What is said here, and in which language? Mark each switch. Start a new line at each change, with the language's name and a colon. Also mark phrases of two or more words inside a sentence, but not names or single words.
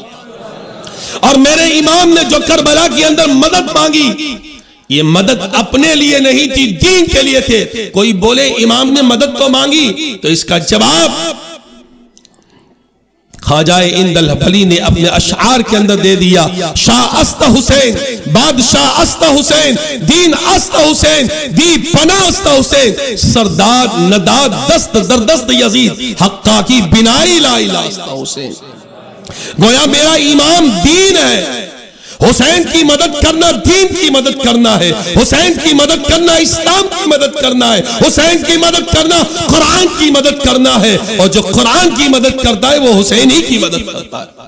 Urdu: اور میرے امام نے جو کربلا کے اندر مدد مانگی، یہ مدد اپنے لیے نہیں تھی، دین کے لیے تھے۔ کوئی بولے امام نے مدد تو مانگی، تو اس کا جواب خواجہ ہند الولی نے اپنے اشعار کے اندر دے دیا،
Persian: شاہ است حسین، بادشاہ است حسین، دین است حسین، دی پناہ است حسین، سرداد نداد دست در دست یزید، حقا کی بنائی لا الہ است حسین۔
Urdu: گویا میرا امام دین ہے، حسین کی مدد کرنا دین کی مدد کرنا ہے، حسین کی مدد کرنا اسلام کی مدد کرنا ہے، حسین کی مدد کرنا قرآن کی مدد کرنا ہے، اور جو قرآن کی مدد کرتا ہے وہ حسین ہی کی مدد کرتا ہے۔